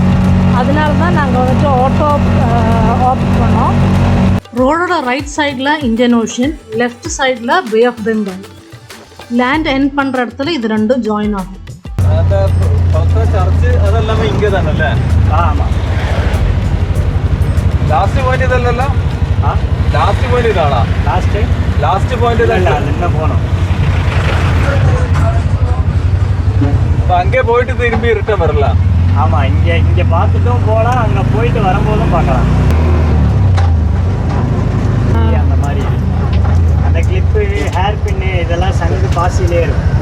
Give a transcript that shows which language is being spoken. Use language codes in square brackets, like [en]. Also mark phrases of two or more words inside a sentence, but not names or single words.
[ta] அதனால தான் நாங்கள் வந்துட்டு [en] auto opt [ta] பண்ணோம். ரோடோட ரைட் சைடில் இந்தியன் ஓஷன், லெஃப்ட் சைடில் பே ஆஃப் பெங்கால். லேண்ட் எண்ட் பண்ணுற இடத்துல இது ரெண்டும் ஜாயின் ஆகும். சர்ச்சு அதெல்லாமே இங்கே தானல்ல? ஆமாம். [en] last point [ml] ഇതല്ലല്ലോ? [en] last point [ml] ഇതാണോ? [en] last point [ml] ഇതല്ല, [ta] இன்னும் போகணும். அப்போ அங்கே போயிட்டு திரும்பி ரிட்டர்ன் வரலாம். ஆமாம், இங்கே பார்த்துட்டும் போகலாம், அங்கே போயிட்டு வரும்போதும் பார்க்கலாம். அந்த மாதிரி அந்த கிளிப்பு, ஹேர் பின்னு இதெல்லாம் சங்கு பாசிலே இருக்கும்.